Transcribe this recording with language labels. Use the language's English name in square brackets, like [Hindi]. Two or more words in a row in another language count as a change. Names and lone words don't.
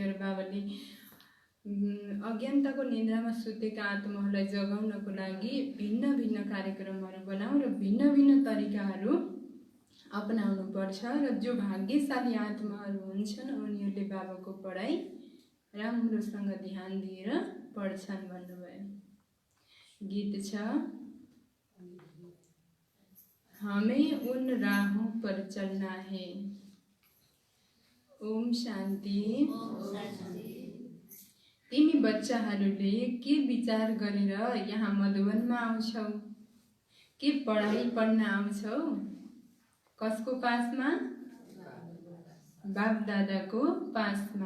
[Nepali] त्यही भएर बाबाले अज्ञानताको निन्द्रामा सुतेका आत्माहरूलाई जगाउनको लागि भिन्न भिन्न कार्यक्रमहरू बनाऊ र भिन्न भिन्न तरिकाहरू अपनाउनु पर्छ। र जो भाग्यशाली आत्माहरू हुन्छन्, उनीहरूले बाबाको पढाइ राम्रोसँग ध्यान दिएर पढ्छन् भन्नुभयो। गीत छ, [Hindi] हमें उन राहों पर चलना है ओम शान्ति। [Nepali] तिमी बच्चाहरूले के विचार गरेर यहाँ मधुवनमा आउँछौ? के पढाइ पढ्न आउँछौ? कसको पासमा? बाप दादाको पासमा।